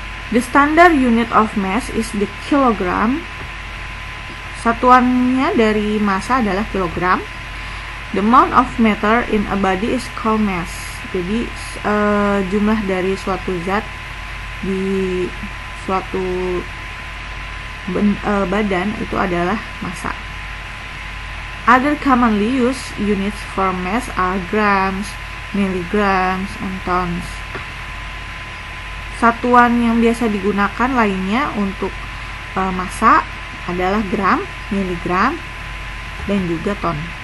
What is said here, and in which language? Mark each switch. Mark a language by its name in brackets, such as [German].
[English] The standard unit of mass is the kilogram. [Indonesian] Satuannya dari massa adalah kilogram. [English] The amount of matter in a body is called mass. [Indonesian] Jadi jumlah dari suatu zat di suatu badan itu adalah massa. [English] Other commonly used units for mass are grams, milligrams, and tons. [Indonesian] Satuan yang biasa digunakan lainnya untuk massa adalah gram, miligram, dan juga ton.